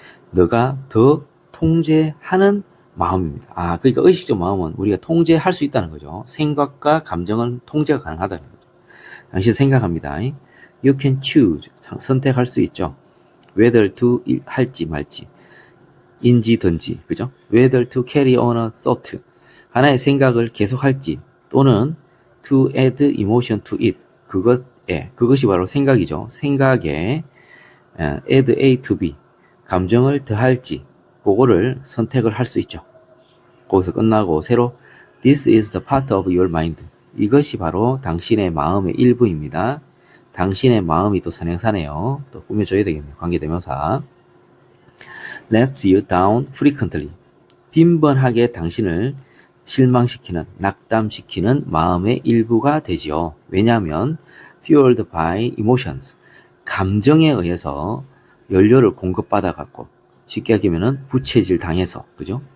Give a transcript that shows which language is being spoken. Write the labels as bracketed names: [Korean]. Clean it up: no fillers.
[Korean] 너가 더 통제하는 마음입니다. 그러니까 의식적 마음은 우리가 통제할 수 있다는 거죠. 생각과 감정은 통제가 가능하다는 거죠. 당신 생각합니다. [English] You can choose. [Korean] 선택할 수 있죠. [English] Whether to [Korean] 할지 말지. 인지 든지. 그죠? [English] Whether to carry on a thought. [Korean] 하나의 생각을 계속할지 또는 [English] to add emotion to it. [Korean] 그것이 바로 생각이죠. 생각에 [English] add A to B. [Korean] 감정을 더할지 그거를 선택을 할 수 있죠. 거기서 끝나고 새로 [English] This is the part of your mind. [Korean] 이것이 바로 당신의 마음의 일부입니다. 당신의 마음이 또 선행사네요. 또 꾸며줘야 되겠네요. 관계대명사. [English] Lets you down frequently. [Korean] 빈번하게 당신을 실망시키는, 낙담시키는 마음의 일부가 되지요. 왜냐하면 [English] fueled by emotions. [Korean] 감정에 의해서 연료를 공급받아갖고 쉽게 얘기하면은 부채질 당해서, 그죠?